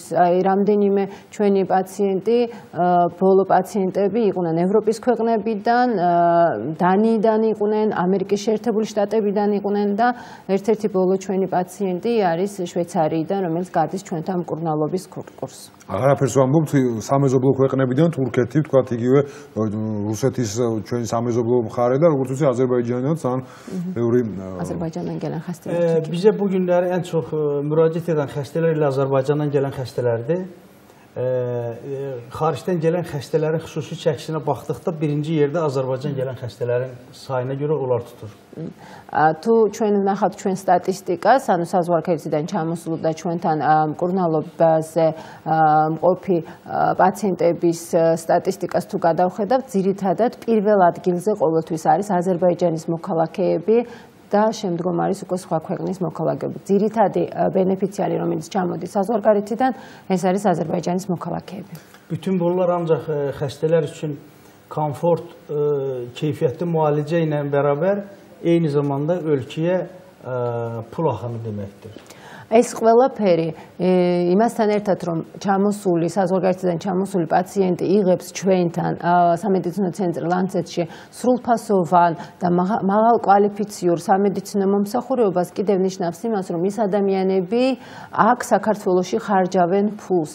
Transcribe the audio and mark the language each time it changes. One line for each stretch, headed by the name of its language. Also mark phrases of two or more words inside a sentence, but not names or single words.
Georgian: რამდენიმე ჩვენი პაციენტი, ბოლო პაციენტები იყვნენ ევროპის ქვეყნებიდან, დანიიდან იყვნენ, ამერიკის შეერთებული შტატებიდან იყვნენ და ერთ-ერთი ბოლო ჩვენი პაციენტი არის შვეიცარიიდან, რომელიც გადის ჩვენთან მკურნალობის კურსს. აღარაფერს ვამბობთ სამეზობლო ქვეყნებიდან, თურქეთი, თქვათ იგივე რუსეთის ჩვენი სამეზობლო მხარე და როგორც ვიცი აზერბაიჯანიდანაც ან ბევრი
Azerbaijani: Azərbaycandan gələn xəstələr. Bizə bu günləri ən çox müraciət edən xəstələr ilə Azərbaycandan gələn xəstələrdir. xaricdən gələn xəstələrin xüsusi çəkisinə baxdıqda birinci yerdə Azərbaycan gələn xəstələrin sayına görə onlar tutur.
Georgian: თუ ჩვენ ვნახავთ ჩვენ სტატისტიკას, ანუ საზღვარგარეთიდან ჩამოსულ და ჩვენთან მკურნალობაზე მყოფი პაციენტების სტატისტიკას თუ გადავხედავთ, ძირითადად პირველ ადგილზე ყოველთვის არის აზერბაიჯანის მოქალაქეები და შემდგომ არის უკვე სხვა ქვეყნის მოქალაქეები. ძირითადი ბენეფიციარი, რომელიც ჩამოდის საზღვარგარეთიდან, ეს არის აზერბაიჯანის მოქალაქეები.
Azerbaijani: Bütün bunlar ancaq xəstələr üçün komfort, keyfiyyətli müalicə ilə bərabər eyni zamanda ölkəyə pul axını deməkdir.
Georgian: ეს ყველაფერი იმასთან ერთად, რომ ჩამოსული საზღვარგარეთიდან ჩამოსული პაციენტი იღებს ჩვენთან სამედიცინო ცენტრ ლანცეტში სრულფასოვან და მაღალკვალიფიციურ სამედიცინო მომსახურებას, კიდევ ნიშნავს იმას, რომ ის ადამიანები აქ საქართველოში ხარჯავენ ფულს.